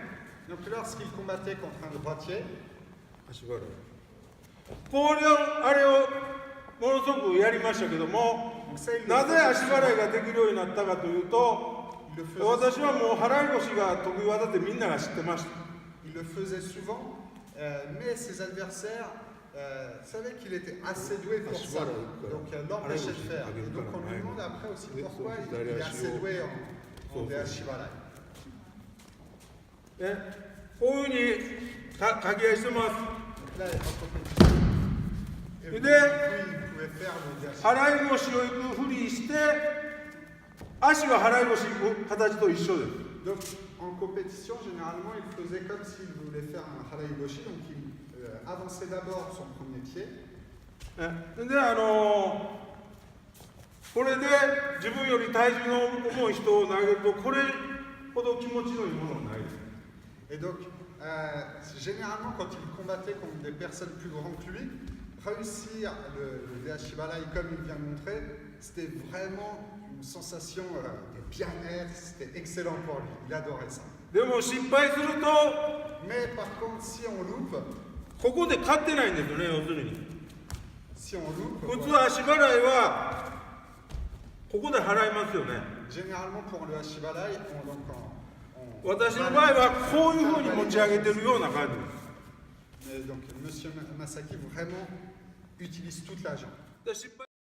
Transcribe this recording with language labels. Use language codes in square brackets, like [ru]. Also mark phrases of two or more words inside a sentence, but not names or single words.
[fr] Donc lorsqu'il combattait contre un droitier, [ja] 足払い。これをあれをものすごくやりましたけども、なぜ足払いができるようになったかというと、私はもう払い腰が得意技ってみんなが知ってました。 [fr] il le faisait souvent, mais ses adversaires savaient qu'il était assez doué pour ça. Donc l'empêchait de faire. Et donc on lui demande après aussi pourquoi il est assez doué en Ashibalai. [ja] こういうふうに掛け合いしてます。 [fr] Là, en compétition. Et puis, il pouvait faire le Ashibalai. [ja] 払い腰を行くふりして、足は払い腰の形と一緒です。 [fr] Donc en compétition, généralement, il faisait comme s'il voulait faire un Harei Goshi, donc il avançait d'abord son premier pied. [ja] でこれで自分より体重の重い人を投げるとこれほど気持ちのいいものはないです。 [fr] Et donc, généralement, quand il combattait contre des personnes plus grandes que lui, réussir le Ashibalai comme il vient de montrer, c'était vraiment une sensation de bien-être, c'était excellent pour lui, il adorait ça. [ja] でも失敗すると [fr] Mais par contre, si on loupe, [ja] ここで勝ってないんですよね、要するに。 [fr] si on loupe, [ja] 普通 [fr] voilà. [ja] 足払いはここで払いますよね。 [fr] Généralement pour le Ashibalai, on [ja] 私の場合はこういうふうに持ち上げてるような感じです。 [fr] donc, Monsieur Masaki vraiment utilise toute la jambe. [ja] で失敗